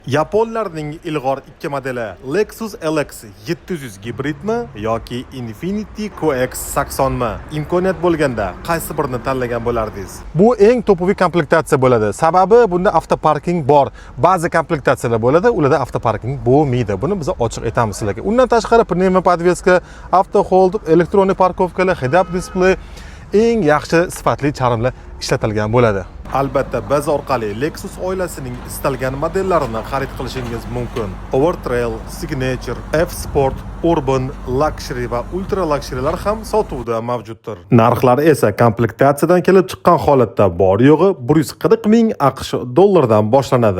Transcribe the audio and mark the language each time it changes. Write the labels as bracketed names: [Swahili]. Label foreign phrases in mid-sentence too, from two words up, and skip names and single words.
[Uzbek] Yaponlarning ilg'or ikki modeli Lexus LX 700 gibridmi yoki Infiniti QX80 mi? Imkoniyat bo'lganda qaysi birini tanlagan bo'lardingiz? Bu eng to'pov komplektatsiya bo'ladi. Sababi bunda avtoparking bor. Ba'zi komplektatsiyalar bo'ladi, ularda avtoparking bo'lmaydi. Buni biz ochiq aytamiz sizlarga. Undan tashqari [Russian] pnevma podveska, [English] avto hold, [Uzbek] elektronnik parkovkalar, [English] head-up display [Uzbek] eng yaxshi sifatli charmlar ishlatilgan bo'ladi. Albatta, biz orqali Lexus oilasining istalgan modellarini xarid qilishingiz mumkin. Overtrail, Signature, F-Sport, Urban, Luxury va Ultra Luxury'lar ham sotuvda mavjuddir. Narxlari esa komplektatsiyadan kelib chiqqan holatda bor yo'g'i 140 ming AQSh dollardan boshlanadi.